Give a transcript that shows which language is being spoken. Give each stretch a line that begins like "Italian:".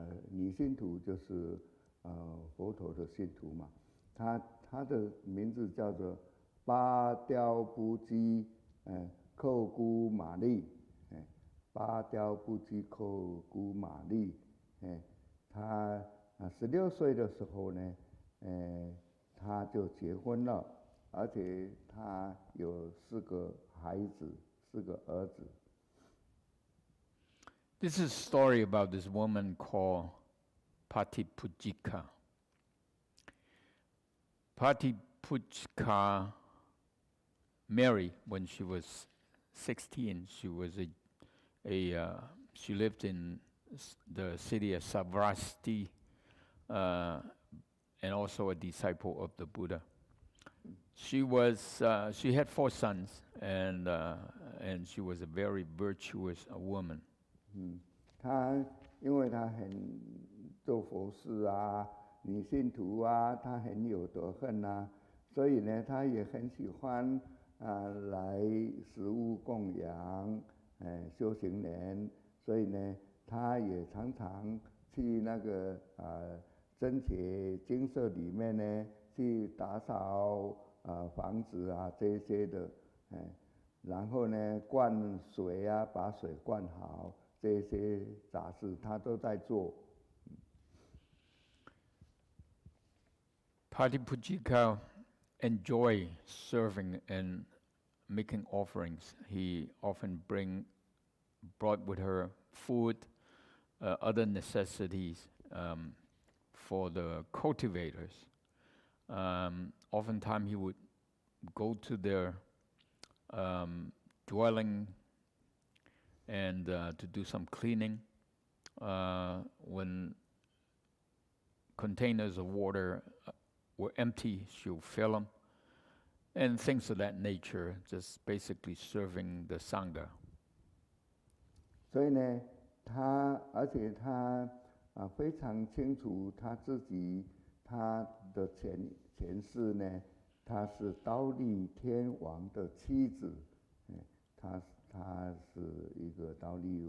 Chinese: 女信徒就是佛陀的信徒嘛，她的名字叫做巴雕布基寇姑玛丽，巴雕布基寇姑玛丽，她16岁的时候呢，她就结婚了，而且她有4个孩子，4个儿子。
English: This is a story about this woman called Patipujika. Patipujika married when she was 16. She was she lived in the city of Savrasti, and also a disciple of the Buddha. She had 4 sons, and she was a very virtuous woman.
Chinese: 她因为她很做佛事啊，女信徒啊，她很有德行啊，所以呢，她也很喜欢来食物供养修行人，所以呢，她也常常去那个僧伽精舍里面呢，去打扫房子啊这些的，然后呢灌水啊，把水灌好，这些杂事他都在做。
English: Patipujika enjoy serving and making offerings. He often brought with her food, other necessities for the cultivators. Oftentimes he would go to their dwelling and to do some cleaning. When containers of water were empty, she would fill them, and things of that nature, just basically serving the Sangha.
Chinese: 所以呢，而且他非常清楚他自己他的前世呢，他是忉利天王的妻子，他是一个忉